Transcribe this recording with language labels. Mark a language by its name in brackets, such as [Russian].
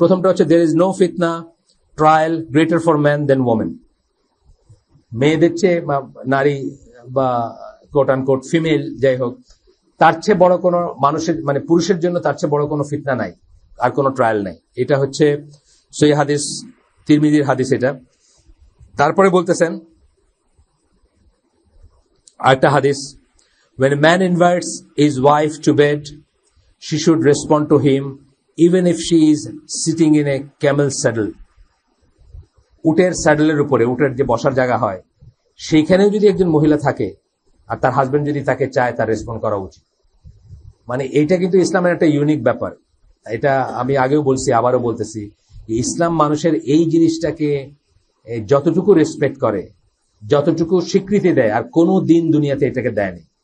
[Bangla] প্রথমটা হচ্ছে [English] there is no fitna trial greater for man than woman। [Bangla] মেয়েদের চেয়ে নারী বা কোট আনকোট ফিমেল, যাই হোক, তার চেয়ে বড় কোনো মানুষের মানে পুরুষের জন্য তার চেয়ে বড় কোনো ফিতনা নাই, আর কোনো ট্রায়াল নাই। এটা হচ্ছে সহিহ হাদিস, তিরমিজির হাদিস এটা। তারপরে বলতেছেন আরেকটা হাদিস, [English] when a man invites his wife to bed, she should respond to him even if she is sitting in a camel saddle। [Bangla] উটের স্যাডেলের উপরে, উটের যে বসার জায়গা হয়, সেইখানেও যদি একজন মহিলা থাকে আর তার হাজবেন্ড যদি তাকে চায়, তার রেসপন্ড করা উচিত। মানে এইটা কিন্তু ইসলামের একটা ইউনিক ব্যাপার। এটা আমি আগেও বলছি, আবারও বলতেছি, ইসলাম মানুষের এই জিনিসটাকে যতটুকু রেসপেক্ট করে, যতটুকু স্বীকৃতি দেয়, আর কোনো দিন দুনিয়াতে এটাকে দেয়নি।